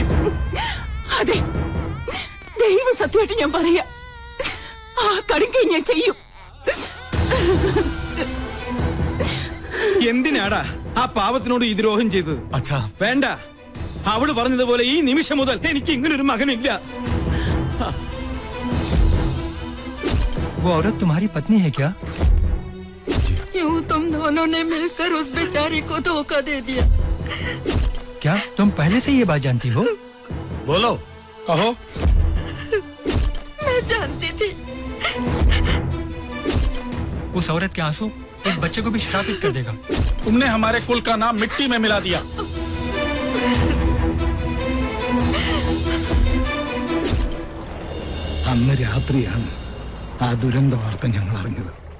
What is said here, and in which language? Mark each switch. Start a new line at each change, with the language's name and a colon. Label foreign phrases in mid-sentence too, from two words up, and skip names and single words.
Malayalam: അതെ, ദൈവ സത്യമായിട്ട് ഞാൻ പറയാ, ആ കടുങ്കൈ ഞാൻ ചെയ്യും. എന്തിനാടാ ആ പാവത്തിനോട് ഈ ദ്രോഹം ചെയ്തത്?
Hindi: अच्छा
Malayalam: വേണ്ട, അവള് പറഞ്ഞതുപോലെ ഈ നിമിഷം മുതൽ എനിക്ക് ഇങ്ങനൊരു മകനില്ല.
Hindi: वो औरत तुम्हारी पत्नी है क्या? यूं तुम दोनों ने मिलकर उस बेचारी को धोखा दे दिया। क्या तुम पहले से ये बात जानती हो? बोलो, कहो। मैं जानती थी। उस औरत के आंसू एक बच्चे को भी श्रापित कर देगा. तुमने हमारे कुल का नाम मिट्टी में मिला दिया.
Malayalam: അന്ന് രാത്രിയാണ് ആ ദുരന്ത വാർത്ത ഞങ്ങൾ അറിഞ്ഞത്.